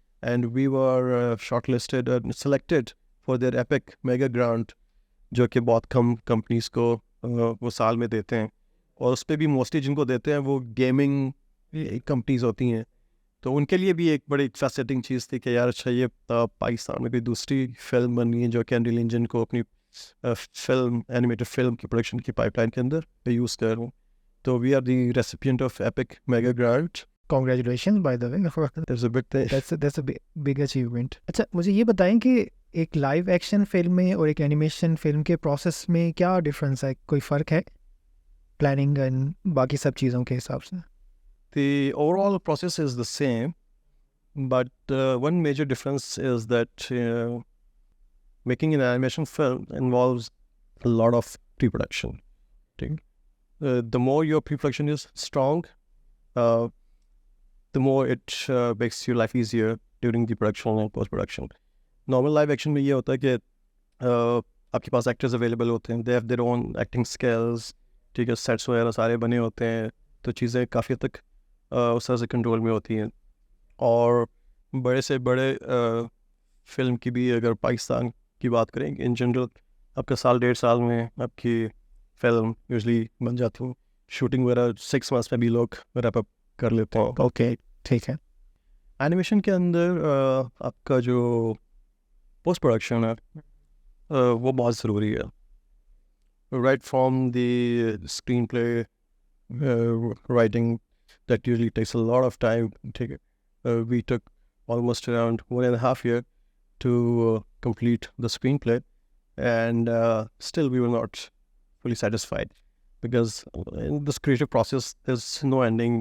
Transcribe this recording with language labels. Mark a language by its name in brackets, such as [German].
[English] and we were shortlisted and selected for their epic mega grant, [Hindi] जो कि बहुत कम companies को वो साल में देते हैं, और उस पर भी मोस्टली जिनको देते हैं वो गेमिंग कंपनीज होती हैं. तो उनके लिए भी एक बड़ी फैसिनेटिंग चीज़ थी कि यार अच्छा ये पाकिस्तान में भी दूसरी फिल्म बनी है जो कि अनरियल इंजन को अपनी फिल्म एनिमेटेड फिल्म की प्रोडक्शन की पाइपलाइन के अंदर यूज़ कर रहा हूँ. [English] तो we are the recipient of epic mega grant. Congratulations, by the way. That's a big thing. That's a big achievement. [Hindi] अच्छा, मुझे ये बताएं कि एक लाइव एक्शन फिल्म में और एक एनिमेशन फिल्म के प्रोसेस में क्या डिफरेंस है? कोई फ़र्क है प्लानिंग एंड बाकी सब चीज़ों के हिसाब से? [English] The overall process is the same, but one major difference is that making an animation film involves a lot of pre-production. The more your pre-production is strong, the more it makes your life easier during the production and post-production. [Hindi] Normal live action में ये होता है कि आपके पास actors available होते हैं, [English] they have their own acting skills, [Hindi] ठीक है, sets वगैरह सारे बने होते हैं, तो चीज़ें काफ़ी हद तक उस तरह से कंट्रोल में होती हैं. और बड़े से बड़े फिल्म की भी अगर पाकिस्तान की बात करें, इन जनरल आपका साल 1.5 साल में आपकी फिल्म यूजली बन जाती है. शूटिंग वगैरह 6 months में भी लोग रैप अप कर लेते हैं. ओके, ठीक है. एनिमेशन के अंदर आपका जो पोस्ट प्रोडक्शन है वो बहुत ज़रूरी है. [English] Right from the screenplay writing that usually takes a lot of time. We took almost around 1.5 years to complete the screenplay, and still we were not fully satisfied because in this creative process there's no ending.